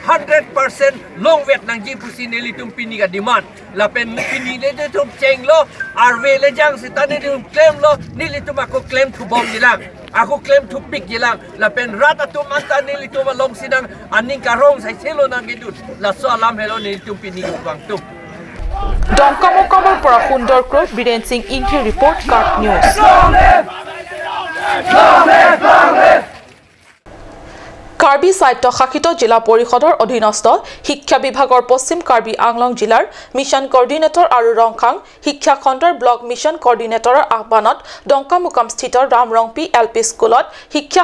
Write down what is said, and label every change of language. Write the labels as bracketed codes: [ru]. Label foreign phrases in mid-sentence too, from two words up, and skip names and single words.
[mjw] 100% long vet nang ji pusi neli tum pini ga demand la pen pini le de tum cheng lo arwe le jang sitane tum claim lo nili tum ako claim thu bom dilang aku claim thu pick dilang la pen rata tum anta nili tum long sidang aning karong sai selo nang gidut la so alam hello nili tum pini bang tum [as] দংকামুকামৰ পৰা সুন্দৰ ক্ৰোট বীৰেন সিং ইংকি ৰিপৰ্ট কাৰ্ড নিউজ কাৰ্বি স্বায়ত্তশাসিত জিলা পৰিষদৰ অধীনস্থ শিক্ষা বিভাগৰ পশ্চিম কাৰ্বি আংলং জিলাৰ মিছন কোঅৰ্ডিনেটৰ আৰু ৰংখাং শিক্ষা খণ্ডৰ ব্লক মিছন কোঅৰ্ডিনেটৰৰ আহ্বানত দংকামুকাম স্থিত ৰামৰংপি LP স্কুলত শিক্ষা